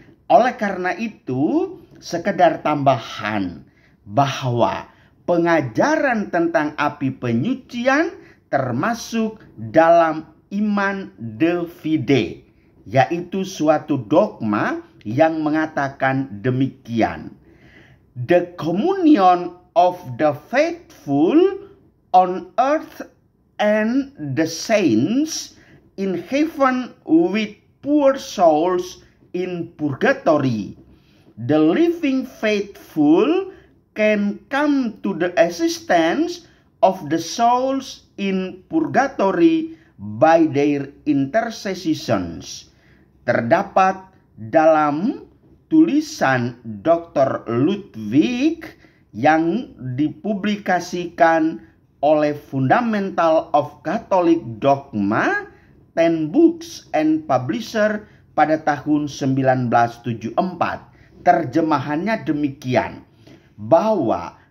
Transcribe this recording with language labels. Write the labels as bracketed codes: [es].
[id] Oleh karena itu, sekedar tambahan bahwa pengajaran tentang api penyucian termasuk dalam iman de fide, yaitu suatu dogma yang mengatakan demikian. [en] The communion of the faithful on earth and the saints in heaven with poor souls in purgatory. The living faithful can come to the assistance of the souls in purgatory by their intercessions. [id] Terdapat dalam tulisan Dr. Ludwig yang dipublikasikan oleh Fundamental of Catholic Dogma, 10 Books and Publisher pada tahun 1974. Terjemahannya demikian, bahwa